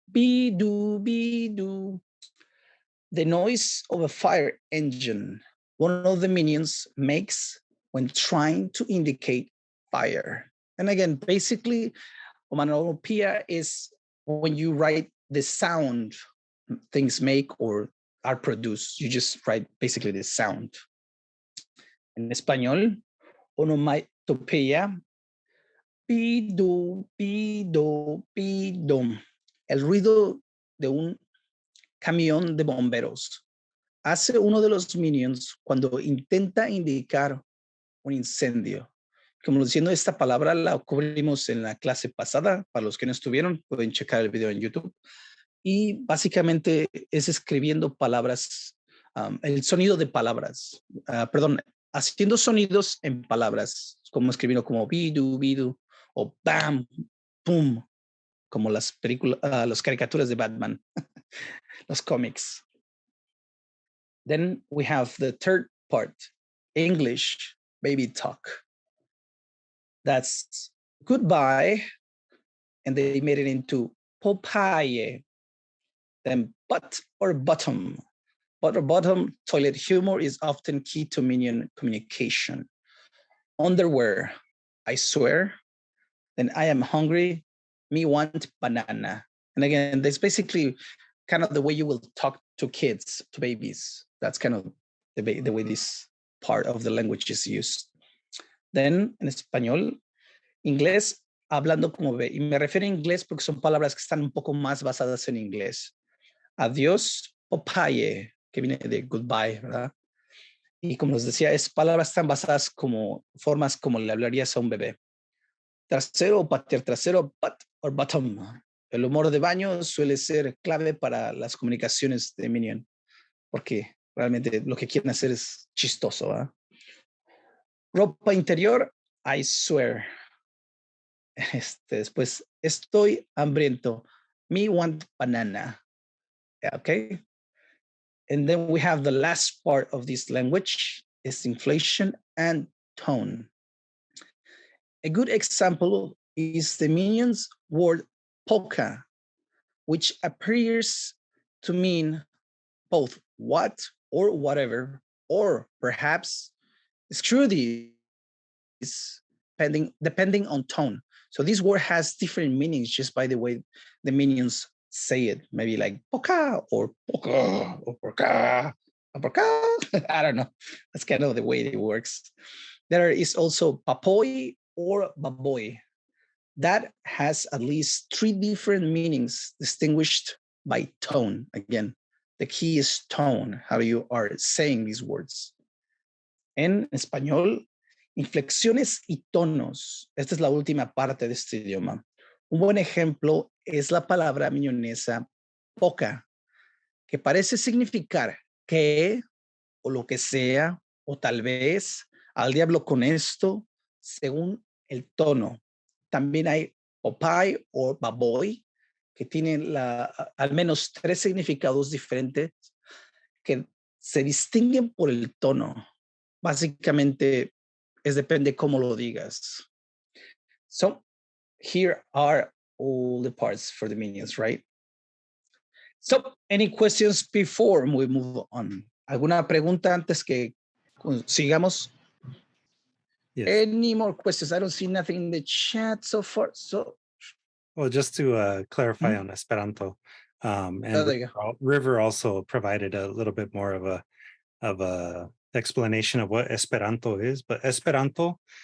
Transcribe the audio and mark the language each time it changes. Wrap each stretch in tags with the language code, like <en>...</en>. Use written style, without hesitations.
<en>Be-do, be-do. The noise of a fire engine, one of the minions makes when trying to indicate fire. And again, basically, onomatopoeia is when you write the sound things make or are produced. You just write basically the sound.</en> <es>En español, onomatopeya, pido, pido, pido. El ruido de un camión de bomberos hace uno de los minions cuando intenta indicar un incendio. Como diciendo, esta palabra la cubrimos en la clase pasada. Para los que no estuvieron, pueden checar el video en YouTube. Y básicamente es escribiendo palabras, el sonido de palabras, perdón, haciendo sonidos en palabras, como escribiendo como bidu, bidu, o bam, pum, como las películas, las caricaturas de Batman, los cómics.</es> <en>Then we have the third part, English baby talk. That's goodbye, and they made it into Popeye. Then butt or bottom. Butt or bottom, toilet humor is often key to minion communication. Underwear, I swear. Then I am hungry, me want banana. And again, that's basically kind of the way you will talk to kids, to babies. That's kind of the way this part of the language is used.</en> <es>Then, en español, inglés, hablando como ve. Y me refiero a inglés porque son palabras que están un poco más basadas en inglés. Adiós, Popeye, que viene de goodbye, ¿verdad? Y como les decía, es palabras tan basadas como formas como le hablarías a un bebé. Trasero o patear trasero,</es> <en>butt or bottom.</en> <es>El humor de baño suele ser clave para las comunicaciones de Minion, porque realmente lo que quieren hacer es chistoso, ¿verdad? Ropa interior,</es> <en>I swear.</en> <es>Después, estoy hambriento.</es> <en>Me want banana. Okay. And then we have the last part of this language is inflation and tone. A good example is the minion's word polka, which appears to mean both what or whatever, or perhaps screw these, depending on tone. So this word has different meanings just by the way the minions say it. Maybe like poka or poka or poka or poka. I don't know. That's kind of the way it works. There is also papoy or baboy. That has at least 3 different meanings distinguished by tone. Again, the key is tone, how you are saying these words.</en> <es>En español, inflexiones y tonos. Esta es la última parte de este idioma. Un buen ejemplo es la palabra miñonesa poca, que parece significar que, o lo que sea, o tal vez, al diablo con esto, según el tono. También hay popeye o baboy, que tienen al menos 3 significados diferentes que se distinguen por el tono. Básicamente, depende cómo lo digas.</es> <en>So, here are all the parts for the minions, right? So, any questions before we move on?</en> <es>¿Alguna pregunta antes que sigamos?</es> <en>Yes. Any more questions? I don't see nothing in the chat so far. So, well, just to clarify on Esperanto, and River also provided a little bit more of a explanation of what Esperanto is. But Esperanto</en>